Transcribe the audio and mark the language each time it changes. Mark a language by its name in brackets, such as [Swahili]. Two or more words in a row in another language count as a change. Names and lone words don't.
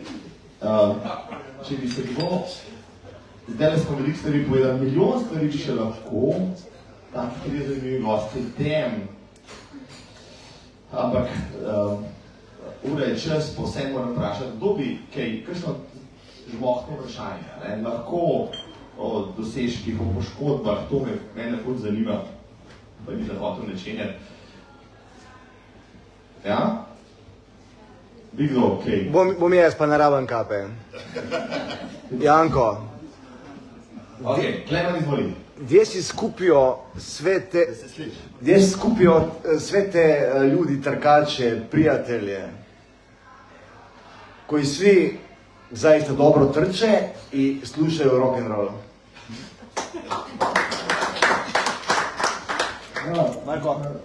[Slovenian] Če bi se bilo, zdaj smo veliko stvari povedali, milijon stvari bi še lahko, taki 3 zanimivi gosti, ampak ura je čas, pa vse moram vprašati, kdo bi kaj, kakšno žmohtno vprašanje, lahko o dosežkih, o poškodbah, to mene ful zanima, pa bi zahotel načenjati. Ja? Bi kdo, kaj? Bom jaz, pa ne rabim kape. Janko. Ok, Klemen izvoli. [Croatian] Gdje si skupijo sve te ljudi, trkače, prijatelje, koji svi zaista dobro trče i slušaju rock'n'roll? Marko?